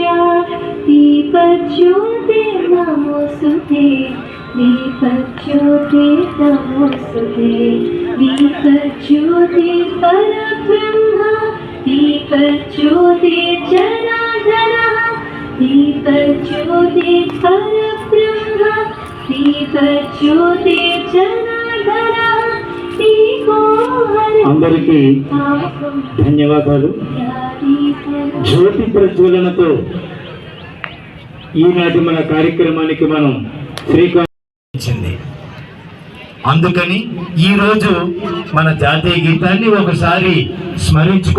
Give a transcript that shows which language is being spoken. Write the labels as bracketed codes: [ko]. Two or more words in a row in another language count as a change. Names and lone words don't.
[sa] दीपज्योते नमोस्तुते दीपज्योते नमोस्तुते दीपज्योते परब्रह्म दीपज्योते जनार्दनः दीपज्योते परब्रह्म दीपज्योते जनार्दनः [te] అందరికీ ధన్యవాదాలు. జ్యోతి ప్రజ్వలనతో ఈనాటి మన కార్యక్రమానికి మనం శ్రీకారం. అందుకని ఈరోజు మన జాతీయ గీతాన్ని ఒకసారి స్మరించుకోండి.